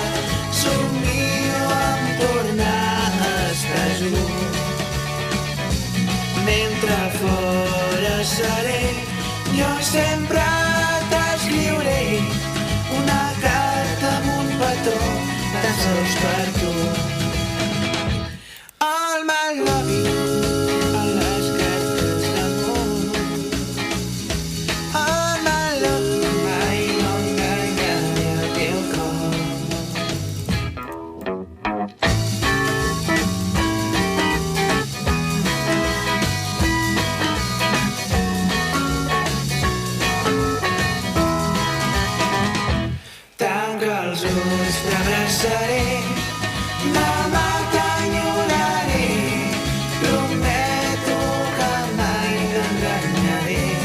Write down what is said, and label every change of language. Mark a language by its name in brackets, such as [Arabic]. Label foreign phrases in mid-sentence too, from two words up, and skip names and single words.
[Catalan] Somio en tornar a estar junts. Mentre fora seré, jo sempre t'escriuré una carta amb un petó tan sols per tu. [English] All my loving [Catalan] a les cartes d'amor. [English] All my loving [Catalan] mai no enganyaré el teu cor. Tanca els ulls, t'abraçaré, demà t'enyoraré, prometo que mai t'enganyaré.